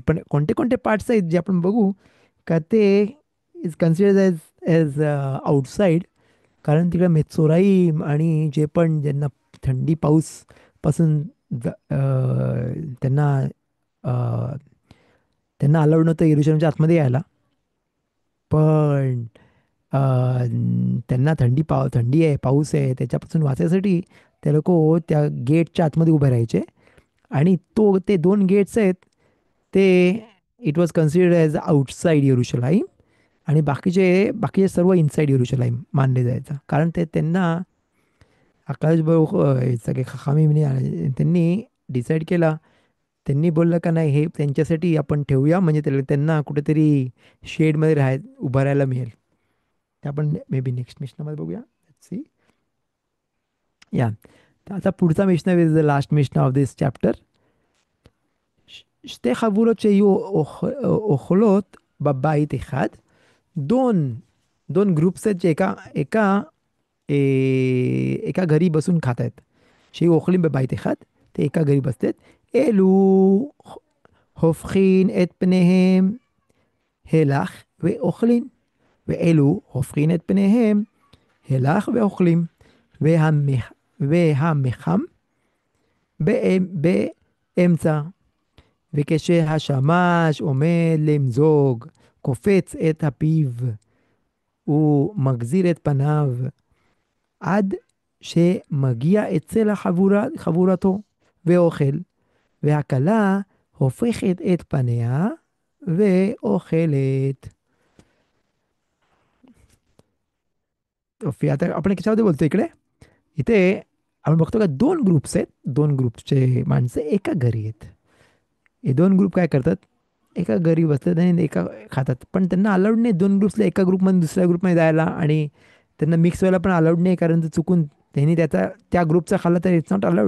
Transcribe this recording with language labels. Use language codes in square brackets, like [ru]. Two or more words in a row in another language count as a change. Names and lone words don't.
[mr] पण कोणते कोणते पार्ट्स आहेत जे आपण बघू का ते [en] is consider as as outside, [mr] कारण तिकडे मेचोराईम आणि जे पण ज्यांना थंडी पाऊस पासून त्यांना अ, त्यांना अलाउड नव्हतं येरुशलेमच्या आतमध्ये यायला. पण अ, त्यांना थंडी आहे पाऊस आहे त्याच्यापासून वाचायसाठी ते लोक त्या गेटच्या आतमध्ये उभे राहायचे आणि ते दोन गेट्स आहेत ते [en] it was considered as outside [mr] येरुशलाईम आणि बाकीचे सर्व इनसाइड येरुशलाईम मानले जायचं कारण ते त्यांना आकाश भाऊ सगळे खामी त्यांनी डिसाईड केला. त्यांनी बोललं का नाही हे त्यांच्यासाठी आपण ठेवूया म्हणजे त्यांना कुठेतरी शेडमध्ये उभं राहायला मिळेल. ते आपण [en] maybe next [mr] मिशनमध्ये बघूया. [en] see ya. [mr] तर आता पुढचा मिशन [en] is the last mishnah of this chapter. [he] שתי חבורות שיהיו אוכלות בבית אחד, [mr] दोन दोन ग्रुप्स आहेत जे एका घरी बसून खात आहेत. [he] שיהיו אוכלים בבית אחד, [mr] ते एका घरी बसतात. [he] אלו הופכין את פניהם הלך ואוכלים, ואלו הופכין את פניהם הלך ואוכלים. והמחם באמצע. וכשהשמש עומד למזוג, קופץ את הפיו ומגזיר את פניו עד שמגיע אצל חבורתו ואוכל, והכלה הופכת את פניה ואוכלת. [mr] आता आपण कशामध्ये बोलतो इकडे, इथे आपण बघतो का दोन ग्रुप्स आहेत, दोन ग्रुपचे माणसं एका घरी आहेत. हे दोन ग्रुप काय करतात, एका घरी बसतात आणि एका खातात. पण त्यांना अलाउड नाही दोन ग्रुप्सला एका ग्रुपमध्ये दुसऱ्या ग्रुपमध्ये जायला आणि त्यांना मिक्स व्हायला पण अलाउड नाही कारण ते चुकून त्यांनी त्या ग्रुपचा खाल्ला तर [en] it's not allowed.